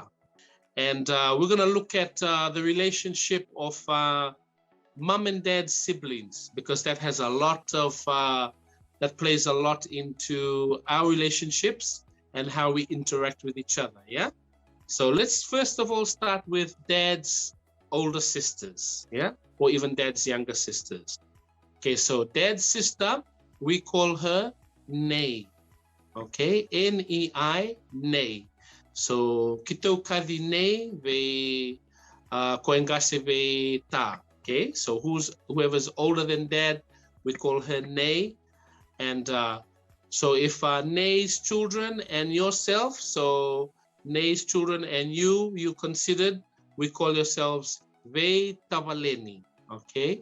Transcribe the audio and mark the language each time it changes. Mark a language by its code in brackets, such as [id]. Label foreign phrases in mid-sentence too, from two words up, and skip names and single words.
[en] And we're going to look at the relationship of mom and dad siblings, because that has a lot of, that plays a lot into our relationships and how we interact with each other. Yeah. So let's first of all start with dad's older sisters, yeah, or even dad's younger sisters. Okay, so dad's sister, we call her Nei. Okay, Nei, Nei. [lus] So kito kadi Nei ve koengase ve ta. [en] Okay, so whoever's older than dad, we call her Nei. And so if Nei's children and yourself, so Nei's children and you considered, we call yourselves [lus] Vei Tavaleni, [en] okay?